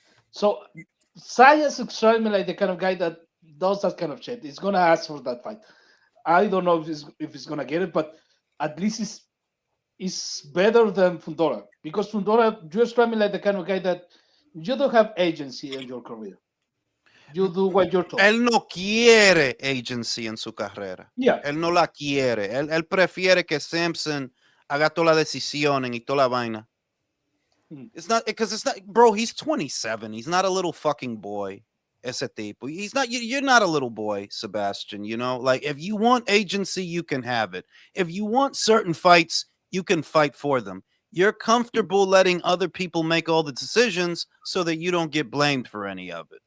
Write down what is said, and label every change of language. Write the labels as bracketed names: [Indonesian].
[English] So Sayas strikes me like the kind of guy that does that kind of shit. He's gonna ask for that fight. I don't know if he's gonna get it, but at least it's better than Fundora because Fundora you strike me like the kind of guy that you don't have agency in your career. You do what you're told. [Spanish] Él no quiere agency en su carrera. [English] Yeah. [Spanish] Él no la quiere. Él prefiere que Samson haga toda la decisión y toda la vaina. [English] It's not because it's not, bro. He's 27. He's not a little fucking boy. [Spanish] Ese tipo. [English] He's not. You're not a little boy, Sebastian. Like if you want agency, you can have it. If you want certain fights, you can fight for them. You're comfortable letting other people make all the decisions so that you don't get blamed for any of it.